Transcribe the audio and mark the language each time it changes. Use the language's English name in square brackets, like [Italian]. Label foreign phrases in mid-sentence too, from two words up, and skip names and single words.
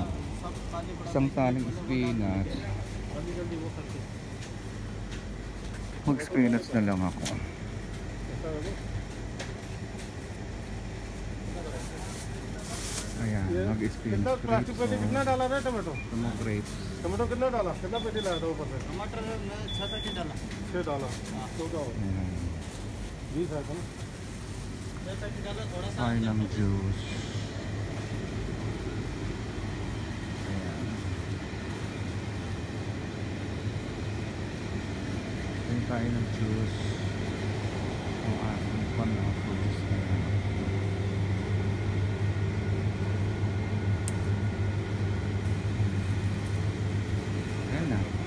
[Filipino] Isang taling spinach. Mag spinach na lang ako. Ayan, mag- [English] spinach grapes. Tomato grapes. [Hindi] टमाटर कितना डाला, कितना पेटी लाया था ऊपर से? टमाटर 6 पैकेट डाला। 6 डाला। तो क्या हो? 20 है ना? 6 पैकेट डाला, थोड़ा सा [Filipino] Tayo ng juice. Ayan. Tayo ng juice. Ang ating panapos na yan. Ayan na.